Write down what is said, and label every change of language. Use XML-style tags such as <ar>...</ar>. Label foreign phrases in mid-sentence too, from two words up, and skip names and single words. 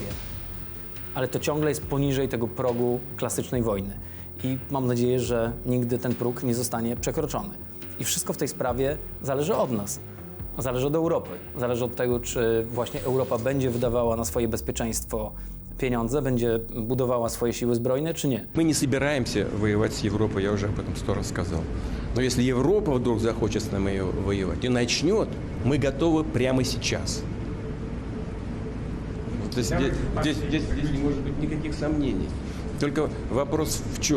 <pl>Ale to ciągle jest poniżej tego progu klasycznej wojny. I mam nadzieję, że nigdy ten próg nie zostanie przekroczony. I wszystko w tej sprawie zależy od nas. Zależy od Europy. Zależy od tego, czy właśnie Europa będzie wydawała na swoje bezpieczeństwo pieniądze, będzie budowała swoje siły zbrojne, czy nie.</pl> <ru>Мы не собираемся воевать с Европой, я уже об этом 100 раз сказал. Но если Европа вдруг захочет с нами воевать и начнет, мы готовы прямо сейчас. Здесь не может быть никаких сомнений. Только вопрос в чем?</ru>